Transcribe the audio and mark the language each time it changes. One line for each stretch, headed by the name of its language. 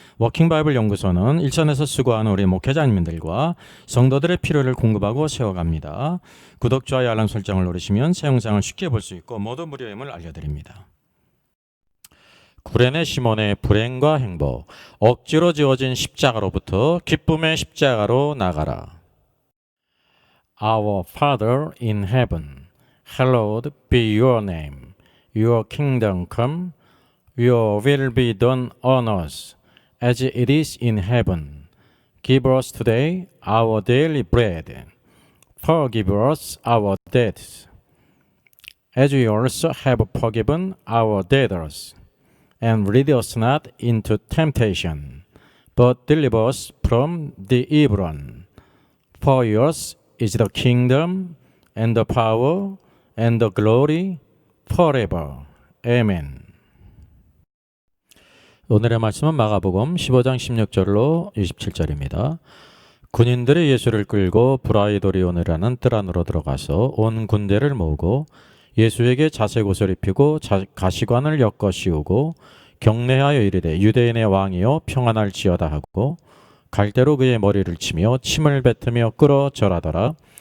Korean: 워킹바이블 연구소는 일선에서 수고하는 우리 목회자님들과 성도들의 필요를 공급하고 세워갑니다. 구독, 좋아요, 알람 설정을 누르시면 새 영상을 쉽게 볼 수 있고 모두 무료임을 알려드립니다. 구레네 시몬의 불행과 행복, 억지로 지어진 십자가로부터 기쁨의 십자가로 나가라.
English: Our Father in heaven, hallowed be your name. Your kingdom come, your will be done on earth as it is in heaven. Give us today our daily bread. Forgive us our debts, as we also have forgiven our debtors. And lead us not into temptation, but deliver us from the evil one. For yours is the kingdom, and the power, and the glory, forever. Amen.
Korean: 오늘의 말씀은 마가복음 15장 16절로 27절입니다. 군인들이 예수를 끌고 브라이도리온이라는 뜰 안으로 들어가서 온 군대를 모으고 예수에게 자색 옷을 입히고 가시관을 엮어 씌우고 경례하여 이르되 유대인의 왕이여 평안할지어다 하고 갈대로 그의 머리를 치며 침을 뱉으며 끌어 절하더라.